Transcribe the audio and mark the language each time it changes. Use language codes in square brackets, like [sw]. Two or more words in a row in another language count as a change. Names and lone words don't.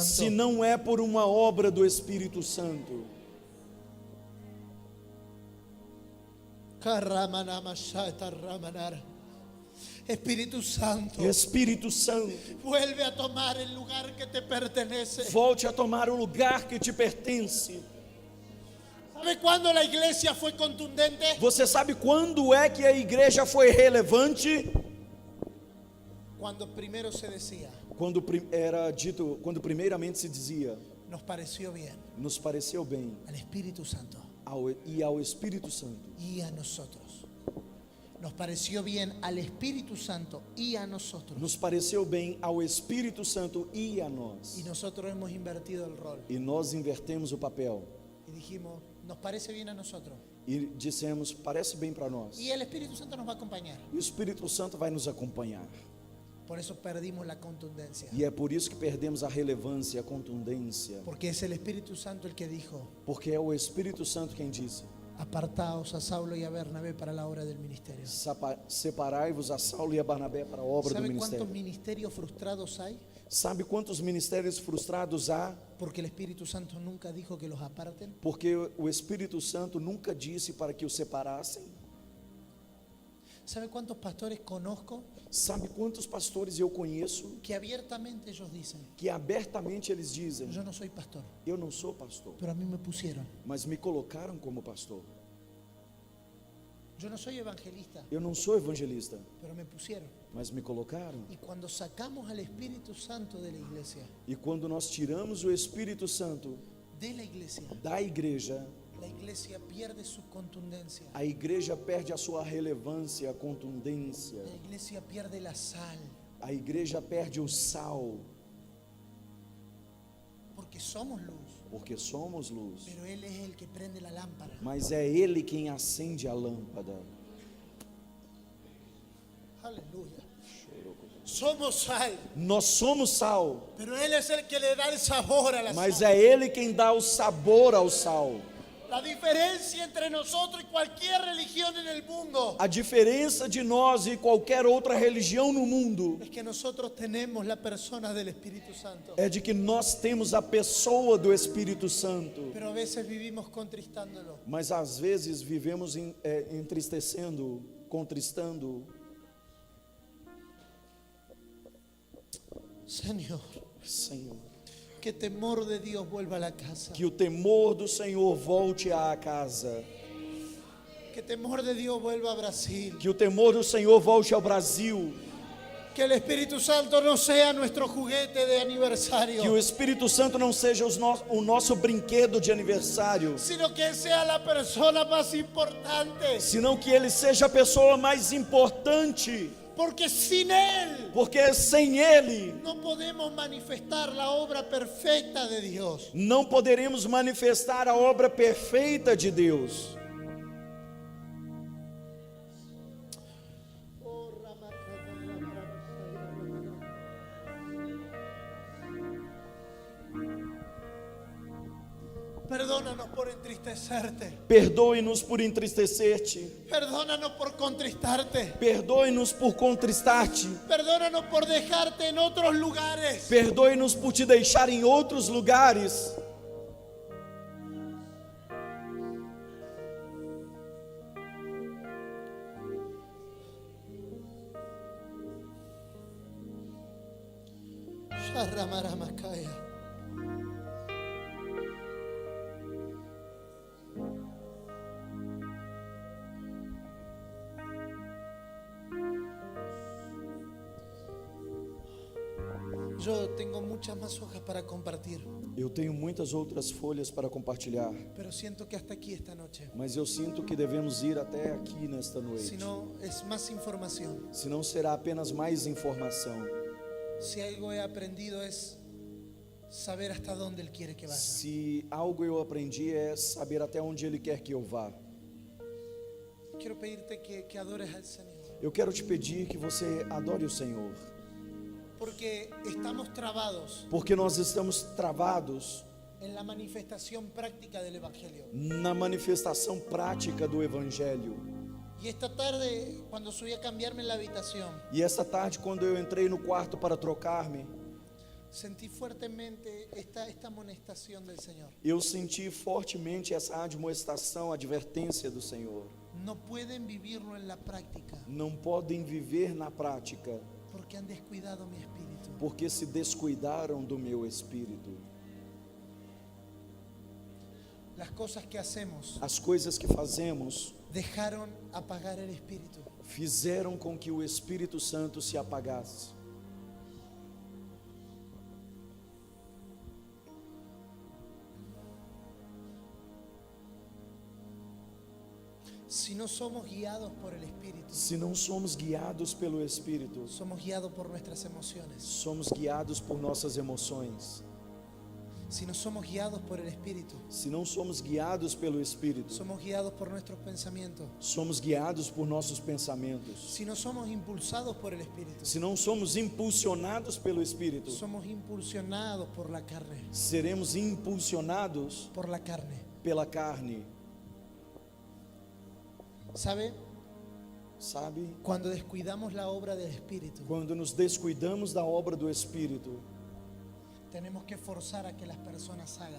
[pt] se não é por uma obra do Espírito Santo. [es] Espíritu Santo, [pt] Espírito Santo, [es] vuelve a tomar el lugar que te pertenece. [pt] volte a tomar o lugar que te pertence. [es] ¿Sabe cuándo la iglesia fue contundente? [pt] Você sabe quando é que a igreja foi relevante? [es] Cuando primero se decía, [pt] Quando era dito, quando primeiramente se dizia, [es] nos pareció bien [pt] nos pareceu bem [es] al Espíritu Santo [pt] ao Espírito Santo [es] y a nosotros. Nos pareció bien al Espíritu Santo y a nosotros. [pt] nos pareceu bem ao Espírito Santo e a nós. [es] Y nosotros hemos invertido el rol. [pt] E nós invertemos o papel [es] Y dijimos, nos parece bien a nosotros. [pt] e dissemos, parece bem para nós. [es] Y el Espíritu Santo nos va a acompañar. [pt] E o Espírito Santo vai nos acompanhar. [es] Por eso perdimos la contundencia. [pt] E é por isso que perdemos a relevância, a contundência. [es] Porque es el Espíritu Santo el que dijo, [pt] Porque é o Espírito Santo quem disse: [es] apartaos a Saulo y a Bernabé para la obra del ministerio. [pt] separai-vos a Saulo e a Barnabé para a obra do [es] ¿Sabe cuántos [pt] ministério. [es] ministerios frustrados hay? [pt] Sabe quantos ministérios frustrados há? [es] Porque el Espíritu Santo nunca dijo que los aparten. [pt] Porque o Espírito Santo nunca disse para que os separassem. [es] ¿Sabe cuántos pastores conozco [pt] Sabe quantos pastores eu conheço [es] que abiertamente ellos dicen, [pt] que abertamente eles dizem: [es] yo no soy pastor, [pt] eu não sou pastor, [es] pero a mí me pusieron. [pt] mas me colocaram como pastor. [es] Yo no soy evangelista, [pt] Eu não sou evangelista, [es] pero me pusieron. [pt] mas me colocaram. [es] Y cuando sacamos al Espíritu Santo de la iglesia, [pt] E quando nós tiramos o Espírito Santo [es] de la iglesia pierde su contundencia. [pt] a igreja perde a sua relevância, a contundência. [es] La iglesia pierde la sal, [pt] A igreja perde o sal, [es] porque somos luz, [pt] porque somos luz. [es] pero Él es el que prende la lámpara. [pt] Mas é Ele quem acende a lâmpada. [es] Aleluya. Somos sal, [pt] Nós somos sal, [es] pero Él es el que le da el sabor a la [pt] mas [es] sal. [pt] é Ele quem dá o sabor ao sal. [es] La diferencia entre nosotros y cualquier religión en el mundo [pt] A diferença de nós e qualquer outra religião no mundo [es] es que nosotros tenemos la persona del Espíritu Santo, [pt] é de que nós temos a pessoa do Espírito Santo, [es] pero a veces vivimos contristándolo. [pt] mas às vezes vivemos entristecendo, contristando. [es] Señor, [pt] Senhor, [es] que temor de Dios vuelva a la casa. [pt] que o temor do Senhor volte à casa, [es] Que temor de Dios vuelva a Brasil. [pt] que o temor do Senhor volte ao Brasil, [es] Que el Espíritu Santo no sea nuestro juguete de aniversario, [pt] que o Espírito Santo não seja o nosso brinquedo de aniversário, [es] sino que sea la persona más importante. [pt] senão que Ele seja a pessoa mais importante, [es] Porque sin Él [pt] porque sem Ele [es] no podemos manifestar la obra perfecta de Dios. [pt] não poderemos manifestar a obra perfeita de Deus. [es] Perdónanos por entristecerte. [pt] Perdoe-nos por entristecer-te, [es] Perdónanos por contristarte. [pt] perdoe-nos por contristar-te, [es] Perdónanos por dejarte en otros lugares. [pt] perdoe-nos por te deixar em outros lugares. Sharramaramacaya. [es] Yo tengo muchas más hojas para compartir, [pt] Eu tenho muitas outras folhas para compartilhar, [es] pero siento que hasta aquí esta noche. [pt] mas eu sinto que devemos ir até aqui nesta [es] Si [pt] noite. [es] no, es más información. [pt] Senão será apenas mais informação. [es] Si algo he aprendido es saber hasta dónde Él quiere que vaya. [pt] Se algo eu aprendi é saber até onde Ele quer que eu vá. [es] Quiero pedirte que adores al Señor, [pt] Eu quero te pedir que você adore o Senhor, [es] porque estamos trabados [pt] porque nós estamos travados [es] en la manifestación práctica del Evangelio. [pt] na manifestação prática do Evangelho. [es] Y esta tarde, cuando subí a cambiarme en la habitación, [pt] E essa tarde, quando eu entrei no quarto para trocar-me, [es] sentí fuertemente esta amonestación del Señor. [pt] eu senti fortemente essa admoestação, advertência do Senhor. [es] No pueden vivirlo en la práctica [pt] Não podem viver na prática, [es] porque han descuidado mi espíritu. [pt] porque se descuidaram do meu espírito. [es] Las cosas que hacemos [pt] as coisas que fazemos [es] dejaron apagar el Espíritu. [pt] fizeram com que o Espírito Santo se apagasse. [es] Si no somos guiados por el Espíritu, [pt] Se não somos guiados pelo Espírito, [es] somos guiados por nuestras emociones. [pt] somos guiados por nossas emoções. [es] Si no somos guiados por el Espíritu, [pt] Se não somos guiados pelo Espírito, [es] somos guiados por nuestros pensamientos. [pt] somos guiados por nossos pensamentos. [es] Si no somos impulsados por el Espíritu, [pt] Se não somos impulsionados pelo Espírito, [es] somos impulsionados por la carne. [pt] seremos impulsionados [es] Por la carne. [pt] pela carne. [es] ¿Sabe? [pt] Sabe? [es] Cuando descuidamos la obra del Espíritu, [pt] Quando nos descuidamos da obra do Espírito, [es] tenemos que forzar a que las personas hagan,